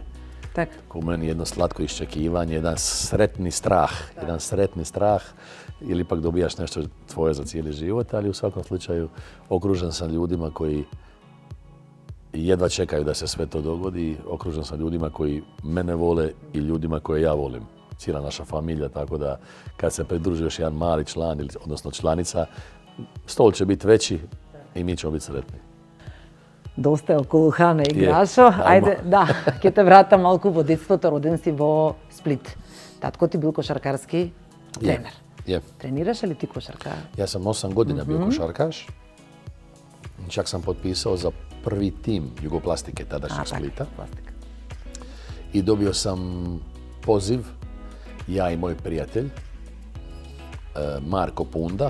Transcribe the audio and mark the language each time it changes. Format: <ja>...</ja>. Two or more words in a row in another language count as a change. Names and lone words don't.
<hr>Ko meni jedno slatko iščekivanje, jedan sretni strah, ili ipak dobijaš nešto tvoje za cijeli život, ali u svakom slučaju okružen sam ljudima koji jedva čekaju da se sve to dogodi, okružen sam ljudima koji mene vole i ljudima koje ja volim. Cijela naša familija, tako da kad se pridruži još jedan mali član, odnosno članica, stol će biti veći i mi ćemo biti sretni.</hr> <mk>Доста е околу Хана и Грашо. Ајде, ќе те вратам малку во детството. Роден си во Сплит. Татко ти бил кошаркарски тренер. Тренираш ли ти кошарка?</mk> <hr>Ja sam 8 godina bio košarkaš. Čak sam potpisao za prvi tim Jugoplastike, tadašnjeg Splita. I dobio sam poziv, ja i moj prijatelj, Marko Punda.</hr>